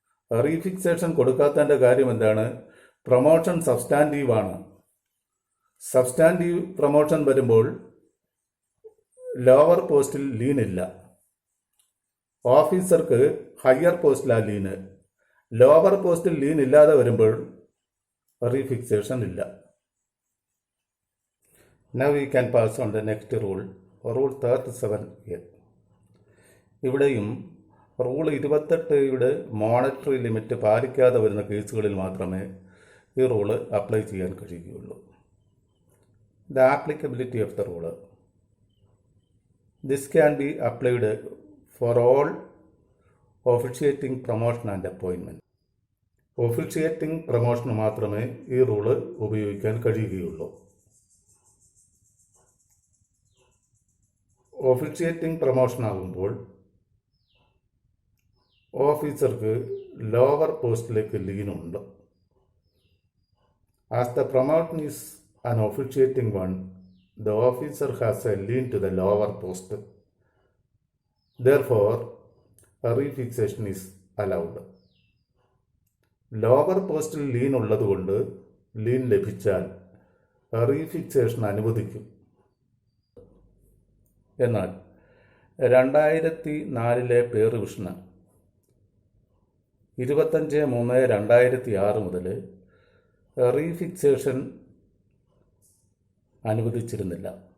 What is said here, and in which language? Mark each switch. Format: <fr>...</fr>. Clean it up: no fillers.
<ml>റീഫിക്സേഷൻ കൊടുക്കാത്തതിൻ്റെ കാര്യം എന്താണ്? Promotion സബ്സ്റ്റാൻറ്റീവാണ്. Substantive promotion വരുമ്പോൾ ലോവർ പോസ്റ്റിൽ ലീൻ ഇല്ല. ഓഫീസർക്ക് ഹയർ പോസ്റ്റിലാണ് ലീന്. ലോവർ പോസ്റ്റിൽ ലീൻ ഇല്ലാതെ വരുമ്പോൾ റീഫിക്സേഷൻ ഇല്ല.</ml> <en>Now we can pass on the next rule, Rule 37A.</en> <ml>ഇവിടെയും റൂൾ 28യുടെ മോണിറ്ററി ലിമിറ്റ് പാലിക്കാതെ വരുന്ന കേസുകളിൽ മാത്രമേ ഈ റൂള് അപ്ലൈ ചെയ്യാൻ കഴിയുകയുള്ളൂ.</ml> <en>The applicability of the rule. This can be applied for all officiating promotion and appointment.</en> <ml>Officiating പ്രൊമോഷന് മാത്രമേ ഈ റൂള് ഉപയോഗിക്കാൻ കഴിയുകയുള്ളൂ. ഒഫീഷ്യേറ്റിംഗ് പ്രൊമോഷൻ ആകുമ്പോൾ ഓഫീസർക്ക് ലോവർ പോസ്റ്റിലേക്ക് ലീനുണ്ട്.</ml> <en>As the promotion is an officiating one, the officer has a lien to the lower post. Therefore, a refixation is allowed.</en> <ml>Lower പോസ്റ്റിൽ lean ഉള്ളതുകൊണ്ട് lean ലഭിച്ചാൽ റീഫിക്സേഷൻ അനുവദിക്കും. എന്നാൽ 2004 പേ റിവിഷന് 25/3/2006 മുതൽ റീഫിക്സേഷൻ അനുവദിച്ചിരുന്നില്ല.</ml>